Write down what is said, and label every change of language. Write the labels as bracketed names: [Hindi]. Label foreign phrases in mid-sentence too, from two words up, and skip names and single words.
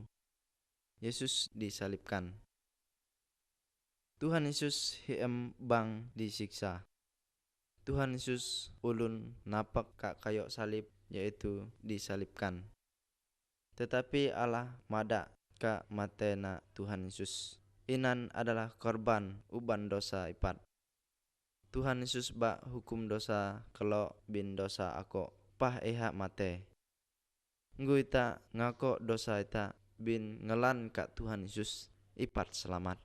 [Indonesian] Yesus disalibkan. [Ngaju] Tuhan Yesus hiem bang disiksa. Tuhan Yesus ulun napak ka kayu salib, [Indonesian] yaitu disalibkan. [Ngaju] Tetapi Allah mada ka matena Tuhan Yesus. Inan [Indonesian] adalah korban [Ngaju] uban dosa ipat. Tuhan Yesus bak hukum dosa kelo bin dosa ako pah eha mate. Nggu ita ngako dosa ita bin ngelan ka Tuhan Yesus ipat selamat.